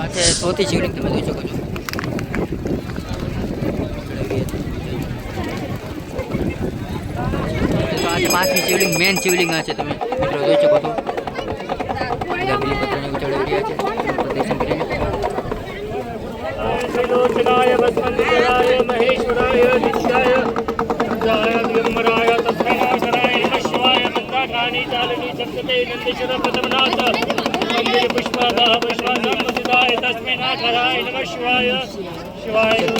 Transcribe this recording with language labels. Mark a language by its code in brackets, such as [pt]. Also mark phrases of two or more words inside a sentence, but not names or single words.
[gu] આ છે ચોથી શિવલિંગ, તમે જોઈ શકો છો. તો આ છે પાંચમી શિવલિંગ, મેન શિવલિંગ આ છે, તમે મિત્રો જોઈ શકો છો. બીલીપત્રને ચડાવી રહ્યા છે, પ્રદર્શન કરીને. [sa] त्रिलोचनाय वसवन्तराय महेश्वराय नित्याय रुद्राय दिगम्बराय तस्मै नाशनाय नमः शिवाय मन्दाकिनी चालिनी चक्रते नन्दिशिर प्रथमनाथ मंदिर पुष्पदाः पुष्पासंमोदिताय तस्मै नाशनाय नमः शिवाय शिवाय